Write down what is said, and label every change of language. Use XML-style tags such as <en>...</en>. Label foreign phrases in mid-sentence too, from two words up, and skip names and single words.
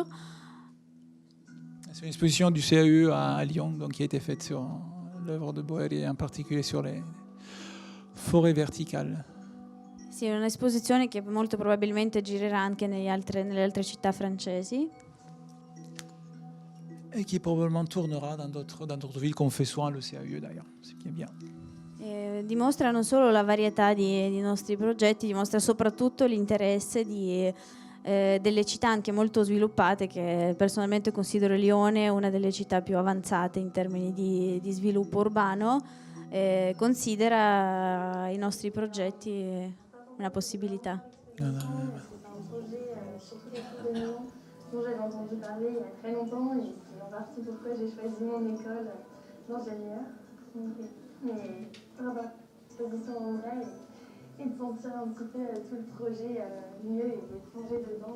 <fr>C'est une exposition du CAE à Lyon donc, qui a été faite sur l'œuvre de Boer et en particulier sur les forêts verticales.</fr> <it>Sì, è un'esposizione che molto probabilmente girerà anche nelle altre città francesi.</it> <fr>Et qui probablement tournera dans d'autres villes qu'on fait souvent le CAE d'ailleurs, ce qui est bien.</fr> <it>Dimostra non solo la varietà di nostri progetti, dimostra soprattutto l'interesse delle città anche molto sviluppate, che personalmente considero Lione una delle città più avanzate in termini di sviluppo urbano, considera i nostri progetti una possibilità.</it> <fr>C'est un projet surtout les cours de Milan dont j'avais entendu parler il y a très longtemps et c'est en partie pourquoi j'ai choisi mon école d'ingénieur. Mais par rapport à l'exposition en vrai et de sentir un petit peu tout le projet mieux et de plonger dedans.</fr>